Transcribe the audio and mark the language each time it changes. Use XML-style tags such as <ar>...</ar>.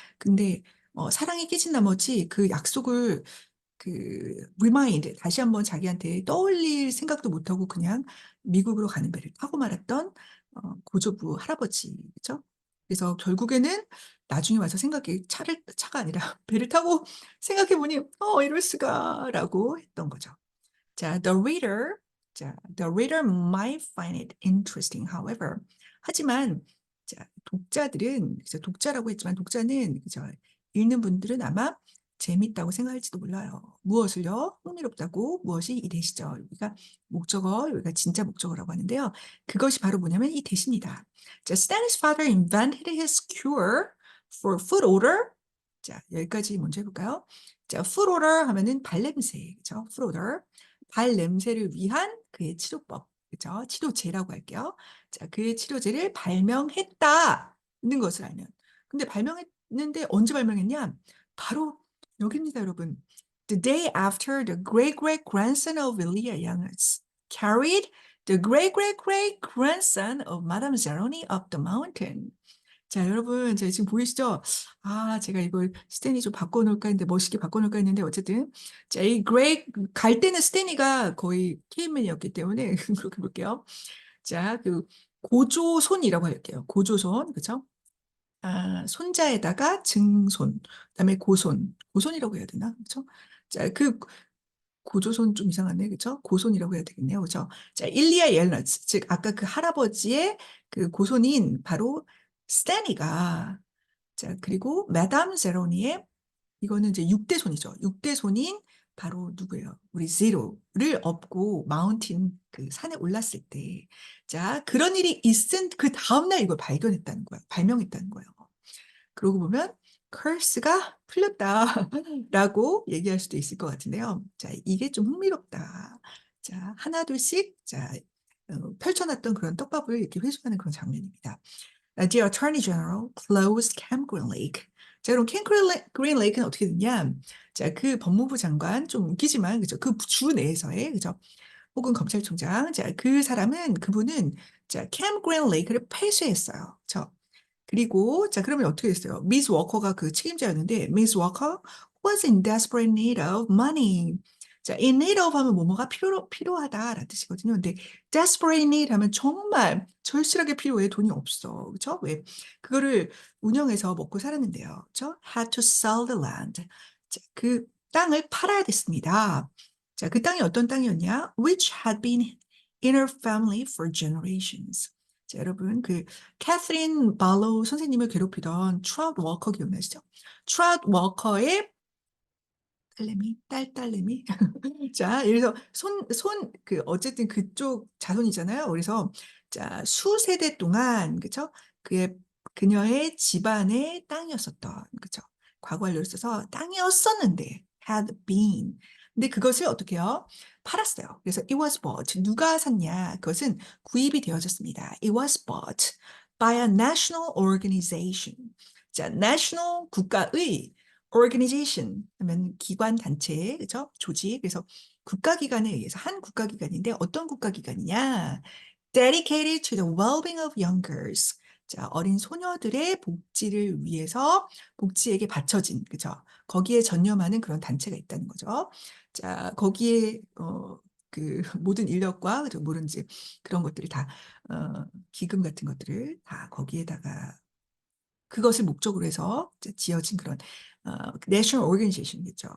<ko>근데, 사랑이 깨진 나머지 그 약속을 remind, 다시 한번 자기한테 떠올릴 생각도 못하고 그냥 미국으로 가는 배를 타고 말았던, 고조부 할아버지, 그죠? 그래서 결국에는 나중에 와서 차가 아니라 배를 타고 생각해보니, 이럴 수가, 라고 했던 거죠.</ko> <en>자, the reader might find it interesting, however.</en> <ko>하지만, 자, 독자라고 했지만, 독자는, 그죠? 읽는 분들은 아마 재밌다고 생각할지도 몰라요. 무엇을요? 흥미롭다고, 무엇이 이 대시죠. 여기가 진짜 목적어라고 하는데요. 그것이 바로 뭐냐면 이 대시입니다.</ko> <en>자, Stanley's father invented his cure for foot odor.</en> <ko>자, 여기까지 먼저 해볼까요? 자, foot odor 하면은 발냄새, 그죠?</ko> <en>foot odor.</en> <ko>발 냄새를 위한 그의 치료법, 그죠? 치료제라고 할게요. 자, 그의 치료제를 발명했다는 것을 알면. 근데 발명했는데 언제 발명했냐? 바로 여기입니다, 여러분.</ko> <en>The day after the great-great-grandson of Elia Youngers carried the great-great-great-grandson of Madame Zeroni up the mountain.</en> <ko>자, 여러분, 지금 보이시죠? 제가 이걸 스탠이 좀 바꿔놓을까 했는데, 멋있게 바꿔놓을까 했는데, 어쨌든. 자, 갈 때는 스탠이가 거의 케이맨이었기 때문에, 그렇게 볼게요. 자, 고조손이라고 할게요. 고조손, 그죠? 손자에다가 증손, 그다음에 고손이라고 해야 되나? 그죠? 자, 고조손 좀 이상하네, 그죠? 고손이라고 해야 되겠네요, 그죠? 자, 일리아 옐러츠, 즉 아까 그 할아버지의 그 고손인 바로 스탠이가, 자, 그리고 마담 제로니의 이거는 이제 6대 손이죠. 6대 손인 바로 누구예요? 우리 제로를 업고 마운틴 그 산에 올랐을 때, 자, 그런 일이 있은 그 다음날 이걸 발명했다는 거예요. 그러고 보면 curse가 풀렸다라고 얘기할 수도 있을 것 같은데요. 자, 이게 좀 흥미롭다. 자, 하나 둘씩 펼쳐놨던 그런 떡밥을 이렇게 회수하는 그런 장면입니다.</ko> <en>The Attorney General closed Camp Green Lake.</en> <ko>자, 그럼 캠 그린 레이크는 어떻게 됐냐? 자, 그 법무부 장관 좀 웃기지만 그죠? 그 주 내에서의 그죠? 혹은 검찰총장. 자, 그분은 자, 캠 그린 레이크를 폐쇄했어요. 그리고 자, 그러면 어떻게 됐어요? 미스 워커가 그 책임자였는데 미스 워커</ko> <en>was in desperate need of money.</en> <ko>자, in need of 하면 뭐뭐가 필요하다라는 뜻이거든요. 근데 desperate need 하면 정말 절실하게 필요해. 돈이 없어. 그렇죠? 왜? 그거를 운영해서 먹고 살았는데요. 그렇죠?</ko> <en>had to sell the land.</en> <ko>자, 그 땅을 팔아야 됐습니다. 자, 그 땅이 어떤 땅이었냐?</ko> <en>which had been in her family for generations.</en> <ko>자, 여러분, 그, 캐서린 발로우 선생님을 괴롭히던 트라우드 워커 기억나시죠? 트라우드 워커의 딸내미. 자, 그래서 어쨌든 그쪽 자손이잖아요. 그래서, 자, 수세대 동안, 그쵸? 그의, 그녀의 집안의 땅이었었던, 그쵸? 과거 완료를 써서 땅이었었는데,</ko> <en>had been.</en> <ko>근데 그것을 어떻게 해요? 팔았어요. 그래서</ko> <en>it was bought.</en> <ko>누가 샀냐? 그것은 구입이 되어졌습니다.</ko> <en>It was bought by a national organization.</en> <ko>자, national 국가의 organization 하면 기관, 단체, 그죠? 조직. 그래서 국가기관에 의해서 한 국가기관인데 어떤 국가기관이냐?</ko> <en>Dedicated to the well-being of young girls.</en> <ko>자, 어린 소녀들의 복지를 위해서 복지에게 바쳐진, 그죠? 거기에 전념하는 그런 단체가 있다는 거죠. 자, 거기에 그 모든 인력과 그죠? 모든 이제 그런 것들을 다 기금 같은 것들을 다 거기에다가 그것을 목적으로 해서 지어진 그런 national organization이겠죠.</ko>